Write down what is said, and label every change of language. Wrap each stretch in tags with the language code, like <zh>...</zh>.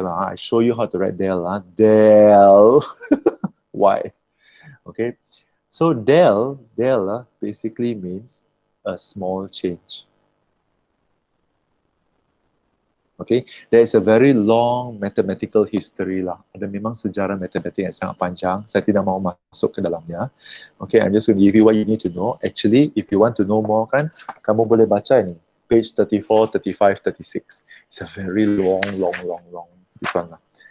<en>I show you how to write del. Del y. Okay, so del basically means a small change. Okay, there is a very long mathematical history lah.</en> <ms>Ada memang sejarah matematik yang sangat panjang. Saya tidak mahu masuk ke dalamnya.</ms> <en>Okay, I'm just going to give you what you need to know. Actually, if you want to know more kan,</en> <ms>kamu boleh baca ni.</ms> <en>Page 34, 35, 36. It's a very long this one lah.</en>